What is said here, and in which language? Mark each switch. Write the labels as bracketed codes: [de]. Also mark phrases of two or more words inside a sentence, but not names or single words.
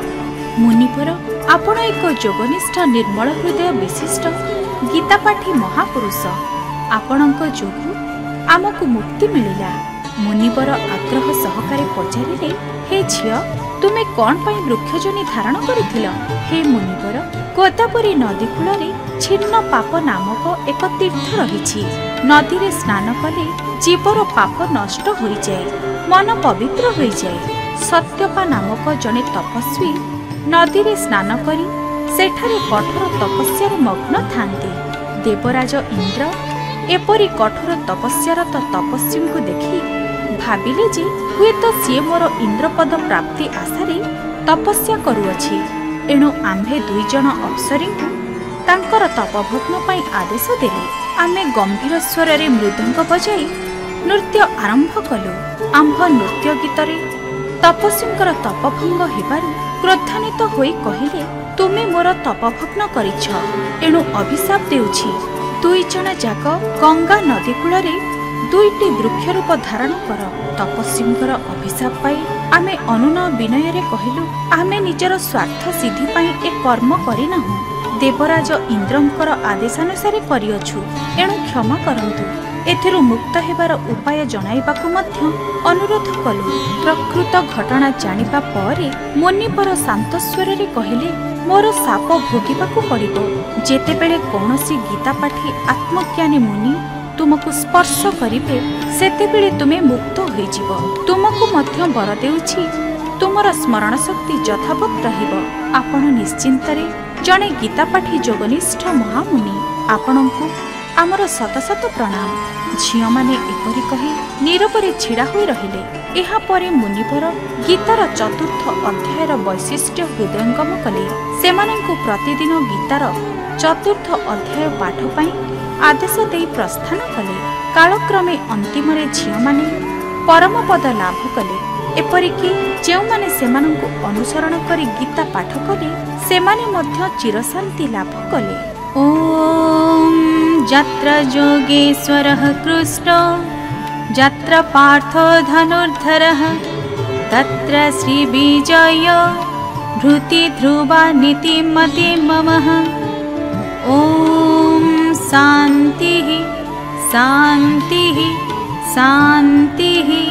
[or] ମୁନିବର, ଆପଣ ଏକ ଯୋଗନିଷ୍ଠ ନିର୍ମଳ ହୃଦୟ ବିଶିଷ୍ଟ ଗୀତାପାଠୀ ମହାପୁରୁଷ। ଆପଣଙ୍କ ଯୋଗୁ ଆମକୁ ମୁକ୍ତି ମିଳିଲା। ମୁନିବର ଆଗ୍ରହ ସହକାରେ ପଚାରିଲେ, ହେ ଝିଅ, ତୁମେ କାହିଁ ପାଇଁ ବୃକ୍ଷଯୋନି ଧାରଣ କରିଥିଲ? ହେ ମୁନିବର, ଗୋଦାବରୀ ନଦୀ କୂଳରେ ଛିନ୍ନ ପାପ ନାମକ ଏକ ତୀର୍ଥ ରହିଛି। ନଦୀ ରେ ସ୍ନାନ କଲେ ଜୀବର ପାପ ନଷ୍ଟ ହୋଇ ଯାଏ, ମନ ପବିତ୍ର ହୋଇ ଯାଏ। ସତ୍ୟପା ନାମକ ଜଣେ ତପସ୍ୱୀ ନଦୀ ରେ ସ୍ନାନ କରି ସେଠାରେ କଠୋର ତପସ୍ୟାରେ ମଗ୍ନ ଥାନ୍ତି। ଦେବରାଜ ଇନ୍ଦ୍ର ଏପରି କଠୋର ତପସ୍ୟାରତ ତପସ୍ୱୀ କୁ ଦେଖି ଭାବିଲେ ଯେ ହୁଏତ ସେ ମୋର ଇନ୍ଦ୍ରପଦ ପ୍ରାପ୍ତି ଆଶାରେ ତପସ୍ୟା କରୁଅଛି। ଏଣୁ ଆମ୍ଭେ 2 ଜଣ ଅପ୍ସରୀ ତାଙ୍କର ତପଭଙ୍ଗ ପାଇଁ ଆଦେଶ ଦେଲେ। ଆମେ ଗମ୍ଭୀର ସ୍ୱର ରେ ମୃଦଙ୍ଗ ବଜାଇ ନୃତ୍ୟ ଆରମ୍ଭ କଲୁ। ଆମ୍ଭ ନୃତ୍ୟ ଗୀତରେ ତପସ୍ୱୀଙ୍କର ତପଭଙ୍ଗ ହେବାରୁ କ୍ରୋଧାନ୍ୱିତ ହୋଇ କହିଲେ, ତୁମେ ମୋର ତପଭଙ୍ଗ କରିଛ, ଏଣୁ ଅଭିଶାପ ଦେଉଛି। 2 ଜଣ ଯାଇ ଗଙ୍ଗା ନଦୀ କୂଳରେ 2ଟି ବୃକ୍ଷ ରୂପ ଧାରଣ କର। ତପସ୍ୱୀଙ୍କର ଅଭିଶାପ ପାଇ ଆମେ ଅନୁନୟ ବିନୟ ରେ କହିଲୁ, ଆମେ ନିଜର ସ୍ୱାର୍ଥ ସିଦ୍ଧି ପାଇଁ ଏ କର୍ମ କରିନାହୁଁ। ଦେବରାଜ ଇନ୍ଦ୍ରଙ୍କର ଆଦେଶାନୁସାର କରିଅଛୁ, ଏଣୁ କ୍ଷମା କରନ୍ତୁ। ଏଥିରୁ ମୁକ୍ତ ହେବାର ଉପାୟ ଜଣାଇବାକୁ ମଧ୍ୟ ଅନୁରୋଧ କଲୁ। ପ୍ରକୃତ ଘଟଣା ଜାଣିବା ପରେ ମୁନିବର ଶାନ୍ତ ସ୍ୱର ରେ କହିଲେ, ମୋର ଶାପ ଭୋଗିବାକୁ ପଡ଼ିବ। ଯେତେବେଳେ କୌଣସି ଗୀତାପାଠୀ ଆତ୍ମଜ୍ଞାନୀ ମୁନି ତୁମକୁ ସ୍ପର୍ଶ କରିବେ ସେତେବେଳେ ତୁମେ ମୁକ୍ତ ହୋଇଯିବ। ତୁମକୁ ମଧ୍ୟ ବର ଦେଉଛି, ତୁମର ସ୍ମରଣ ଶକ୍ତି ଯଥାବତ ରହିବ। ଆପଣ ନିଶ୍ଚିତରେ ଜଣେ ଗୀତାପାଠୀ ଯୋଗନିଷ୍ଠ ମହାମୁନି ଆପଣଙ୍କୁ ଆମର ଶତ ଶତ ପ୍ରଣାମ। ଝିଅ ମାନେ ଏପରି କହି ନୀରବରେ ଛିଡ଼ା ହୋଇ ରହିଲେ। ଏହା ପରେ ମୁନିବର ଗୀତାର ଚତୁର୍ଥ ଅଧ୍ୟାୟର ବୈଶିଷ୍ଟ୍ୟ ହୃଦୟଙ୍ଗମ କଲେ। ସେମାନଙ୍କୁ ପ୍ରତିଦିନ ଗୀତାର ଚତୁର୍ଥ ଅଧ୍ୟାୟ ପାଠ ପାଇଁ ଆଦେଶ ଦେଇ ପ୍ରସ୍ଥାନ କଲେ। କାଳକ୍ରମେ ଅନ୍ତିମରେ ଝିଅ ମାନେ ପରମ ପଦ ଲାଭ କଲେ। ଏପରିକି ଯେଉଁ ମାନେ ସେମାନଙ୍କୁ ଅନୁସରଣ କରି ଗୀତା ପାଠ କଲେ ସେମାନେ ମଧ୍ୟ ଚିରଶାନ୍ତି ଲାଭ କଲେ। [sa] ओम यत्र योगेश्वरः कृष्णो यत्र पार्थो धनुर्धरः तत्र श्रीविजय भृति ध्रुवा नीतिमति ममः। ओम शान्तिः शान्तिः शान्तिः।